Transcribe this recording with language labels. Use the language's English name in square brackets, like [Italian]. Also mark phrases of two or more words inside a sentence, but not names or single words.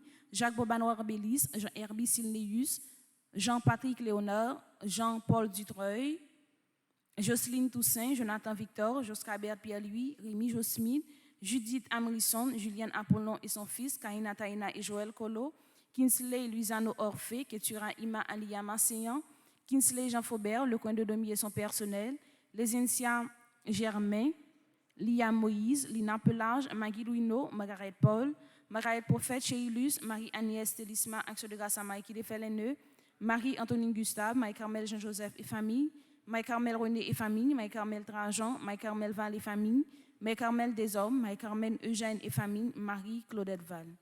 [French] Jacques Bobanoir Bélis, Herbie Silneus, Jean-Patrick Léonard, Jean-Paul Dutreuil, Jocelyne Toussaint, Jonathan Victor, Joscabert Pierre-Louis, Rémi Josmith, Judith Amrisson, Julienne Apollon et son fils, Kaina Taina et Joël Colo, Kinsley Luisano Orphée, Ketura Ima Aliyama Seyan, Kinsley Jean Faubert, Le Coin de Demi et son personnel, les Encia Germain, Lia Moïse, Lina Pelage, Maggie Louino, Margaret Paul, Margaret Prophète, Chéilus, Marie-Agnès Télisma, Action de grâce à Maïki Desfeleneux, Marie-Antonine Gustave, Marie-Carmel Jean-Joseph et famille, Marie-Carmel René et famille, Marie-Carmel Trajan, Marie-Carmel Val et famille, Marie-Carmel Deshommes, Marie-Carmel Eugène et famille, Marie-Claudette Val.